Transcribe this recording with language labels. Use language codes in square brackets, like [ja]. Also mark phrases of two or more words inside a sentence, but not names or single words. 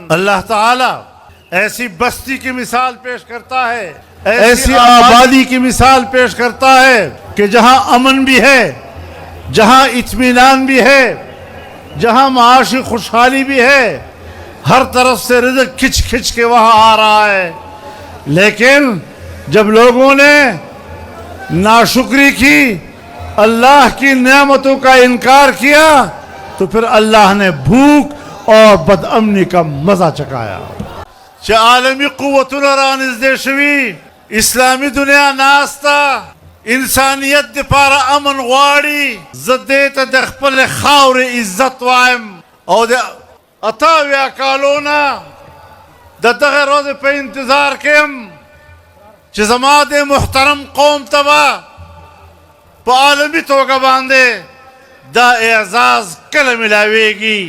[ur] اللہ تعالیٰ ایسی بستی کی مثال پیش کرتا ہے، ایسی آبادی کی مثال پیش کرتا ہے کہ جہاں امن بھی ہے، جہاں اطمینان بھی ہے، جہاں معاشی خوشحالی بھی ہے، ہر طرف سے رزق کھچ کھچ کے وہاں آ رہا ہے. لیکن جب لوگوں نے ناشکری کی، اللہ کی نعمتوں کا انکار کیا، تو پھر اللہ نے بھوک اور بدامنی کا مزہ چکایا. [ps] چه عالمی قوتونه را نزدې شوي، اسلامی دنیا ناسته، انسانیت دپاره امن غواړي. زه دې ته د خپل خاورې عزت وایم او د 88 کالو نه د دغه ورځې په انتظار کې یم چې زما د محترم قوم ته به په عالمي توګه باندې دا اعزاز کله ملاویږي.